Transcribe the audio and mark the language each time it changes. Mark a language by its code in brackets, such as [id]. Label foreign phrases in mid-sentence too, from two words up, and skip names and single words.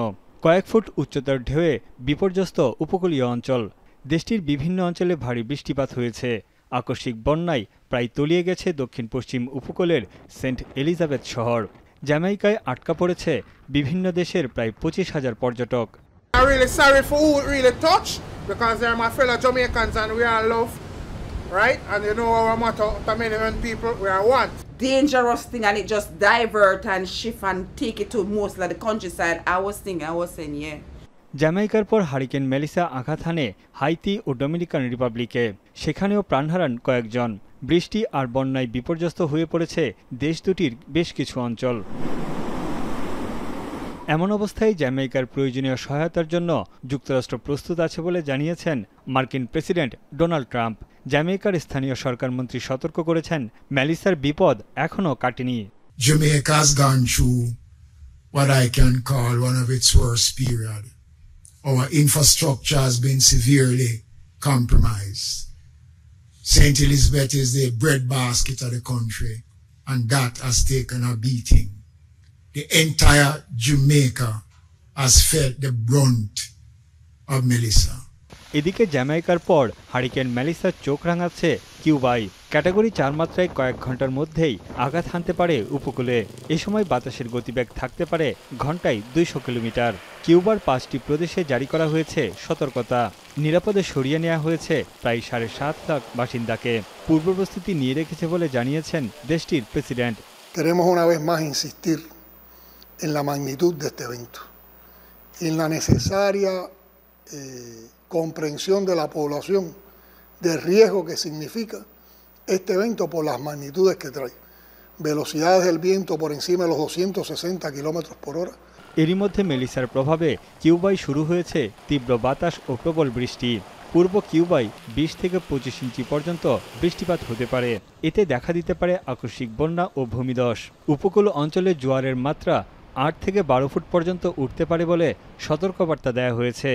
[bn] কয়েক ফুট উচ্চতার ঢেউয়ে বিপর্যস্ত উপকূলীয় অঞ্চল। দেশটির বিভিন্ন অঞ্চলে ভারী বৃষ্টিপাত হয়েছে। আকস্মিক বন্যায় প্রায় তলিয়ে গেছে দক্ষিণ পশ্চিম উপকূলের সেন্ট এলিজাবেথ শহর। জ্যামাইকায় আটকা পড়েছে বিভিন্ন দেশের প্রায় ২৫,০০০ পর্যটক। [en] I'm really sorry for who it really touched, because they're my fellow Jamaicans and we are love, right? And you know our motto, Tamilian people, we are one. Dangerous thing, and it just divert and shift and take it to most of the countryside. I was saying, yeah. [bn] জ্যামাইকার পর হারিকেন মেলিসা আঘাত হানে হাইতি ও ডমিনিকান রিপাবলিকে। সেখানেও প্রাণ হারান কয়েকজন। বৃষ্টি আর বন্যায় বিপর্যস্ত হয়ে পড়েছে দেশ দুটির বেশ কিছু অঞ্চল। এমন অবস্থায় জ্যামাইকার প্রয়োজনীয় সহায়তার জন্য যুক্তরাষ্ট্র প্রস্তুত আছে বলে জানিয়েছেন মার্কিন প্রেসিডেন্ট ডোনাল্ড ট্রাম্প। জ্যামাইকার স্থানীয় সরকার মন্ত্রী সতর্ক করেছেন, মেলিসার বিপদ এখনও কাটেনি। [en] Jamaica's gone through what I can call one of its worst period. Our infrastructure has been severely compromised. St. Elizabeth is the breadbasket of the country, and that has taken a beating. The entire Jamaica has felt the brunt of Melissa. [bn] এদিকে জ্যামাইকার পর হারিকেন মেলিসার চোখ রাঙাচ্ছে কিউবাই। ক্যাটাগরি ৪ মাত্রায় কয়েক ঘন্টার মধ্যেই আঘাত হানতে পারে উপকূলে। এ সময় বাতাসের গতিবেগ থাকতে পারে ঘণ্টায় ২০০ কিলোমিটার। কিউবার ৫টি প্রদেশে জারি করা হয়েছে সতর্কতা। নিরাপদে সরিয়ে নেওয়া হয়েছে প্রায় ৭.৫ লাখ বাসিন্দাকে। পূর্ব প্রস্তুতি নিয়ে রেখেছে বলে জানিয়েছেন দেশটির প্রেসিডেন্ট। [es] Queremos una vez más insistir en la magnitud de este evento, en la necesaria comprensión de la población del riesgo que significa este evento por las magnitudes que trae. Velocidades del viento por encima de los 260 kilómetros por hora. [bn] এরই মধ্যে মেলিসার প্রভাবে কিউবায় শুরু হয়েছে তীব্র বাতাস ও প্রবল বৃষ্টি। পূর্ব কিউবায় ২০ থেকে ২৫ ইঞ্চি পর্যন্ত বৃষ্টিপাত হতে পারে। এতে দেখা দিতে পারে আকস্মিক বন্যা ও ভূমিধস। উপকূল অঞ্চলে জোয়ারের মাত্রা ৮ থেকে ১২ ফুট পর্যন্ত উঠতে পারে বলে সতর্কবার্তা দেওয়া হয়েছে।